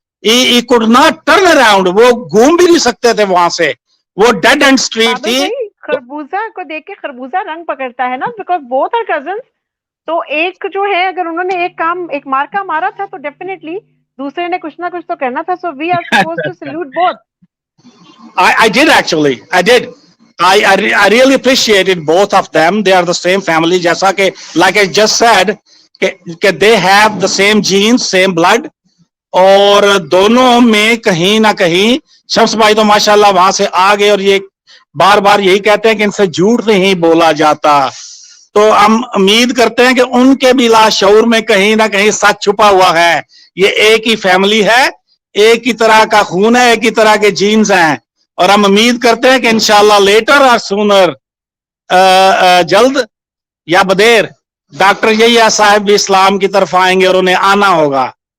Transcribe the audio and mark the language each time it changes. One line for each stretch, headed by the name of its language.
English: ही could not turn around,
Hindi: वो घूम भी नहीं सकते थे वहां से, वो डेड एंड स्ट्रीट बादल थी। भाई, खरबूजा को देख के खरबूजा रंग पकड़ता है ना,
English: Because both are cousins.
Hindi: तो एक जो है, अगर उन्होंने एक मार्का मारा था तो डेफिनेटली दूसरे ने कुछ ना कुछ तो करना था।
English: So we are supposed to salute both. I did actually. I did. I really appreciated both of them. They are the same family.
Hindi: जैसा कि
English: like I just said
Hindi: कि
English: they have the same genes, same blood.
Hindi: और दोनों में कहीं ना कहीं शम्स भाई तो माशाल्लाह वहां से आ गए, और ये बार बार यही कहते हैं कि इनसे झूठ नहीं बोला जाता। तो हम उम्मीद करते हैं कि उनके भी लाशऊर में कहीं ना कहीं सच छुपा हुआ है। ये एक ही फैमिली है, एक ही तरह का खून है, एक ही तरह के जीन्स हैं, और हम उम्मीद करते हैं कि इंशाल्लाह लेटर और सूनर, जल्द या बदेर, डॉक्टर यहिया साहब भी इस्लाम की तरफ आएंगे और उन्हें आना होगा।